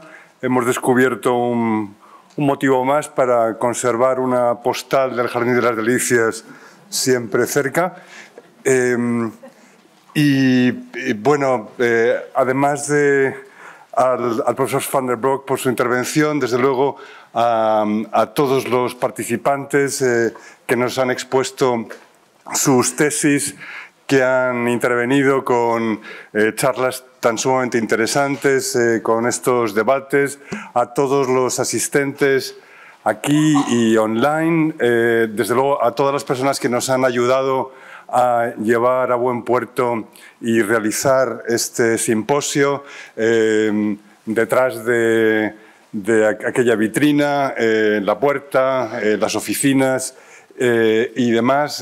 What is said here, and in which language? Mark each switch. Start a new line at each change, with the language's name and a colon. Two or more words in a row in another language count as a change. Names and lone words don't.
Spanish: Hemos descubierto un motivo más para conservar una postal del Jardín de las Delicias siempre cerca. Bueno, además al profesor van der Broek por su intervención, desde luego a todos los participantes que nos han expuesto sus tesis, que han intervenido con charlas tan sumamente interesantes, con estos debates, a todos los asistentes aquí y online, desde luego a todas las personas que nos han ayudado a llevar a buen puerto y realizar este simposio detrás de aquella vitrina, la puerta, las oficinas y demás.